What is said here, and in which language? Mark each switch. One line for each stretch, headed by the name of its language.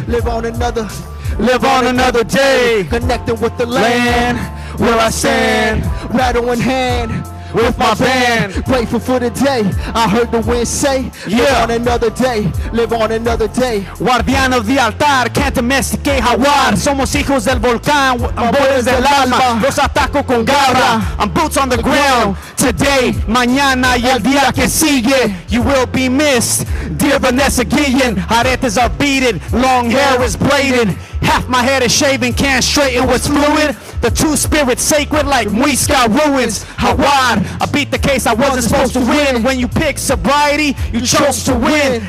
English: live on another day. Connecting with the land. Where I stand, rattle in hand, with my band. Grateful for the day. I heard the wind say, live on another day, live on another day.
Spanish: Guardianos de altar,
English: can't domesticate jaguar.
Spanish: Somos hijos del volcán, tambores del alma. Los ataco con garra,
English: I'm boots on the ground. Today,
Spanish: mañana y el día que sigue,
English: you will be missed. Dear Vanessa Guillen, aretes are beaded, long hair is braided. Half my head is shaven, can't straighten what's fluid. The two spirits sacred like Muisca ruins. Hawad, I beat the case I wasn't supposed to win. When you pick sobriety, you chose to win.